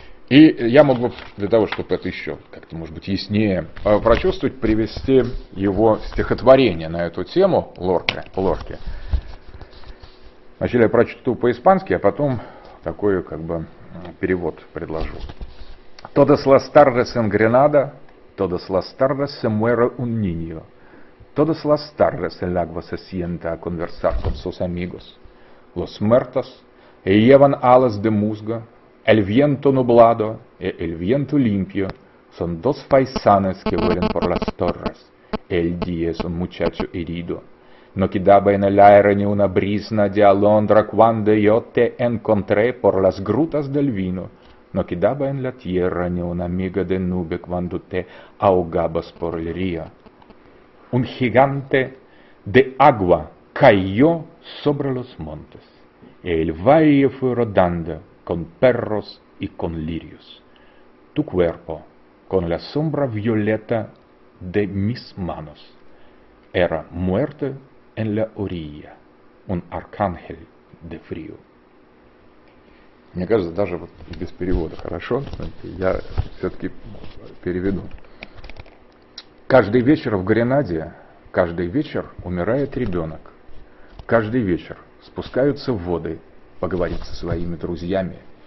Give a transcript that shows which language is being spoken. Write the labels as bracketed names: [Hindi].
[Russian] И я мог бы, для того, чтобы это еще как-то, может быть, яснее прочувствовать, привести его стихотворение на эту тему Лорки. Вначале я прочту по-испански, а потом такой, как бы, перевод предложу. [Spanish] «Todas las tardes en Granada, todas las tardes se muere un niño. Todas las tardes el agua se sienta a conversar con sus amigos. Los muertos llevan alas de musgo. El viento nublado y el viento limpio son dos faisanes que vuelan por las torres. El día es un muchacho herido. No quedaba en el aire ni una brisna de alondra cuando yo te encontré por las grutas del vino. No quedaba en la tierra ni una miga de nube cuando te ahogabas por el río. Un gigante de agua cayó sobre los montes. Y el valle fue rodando. Con perros y con lirios. Tu cuerpo, con la sombra violeta de mis manos, era muerte en la orilla, un arcángel de frío. [Russian] Мне кажется, даже вот без перевода хорошо, я все-таки переведу. Каждый вечер в Гренаде, каждый вечер умирает ребенок. Каждый вечер спускаются в воды поговорить со своими друзьями.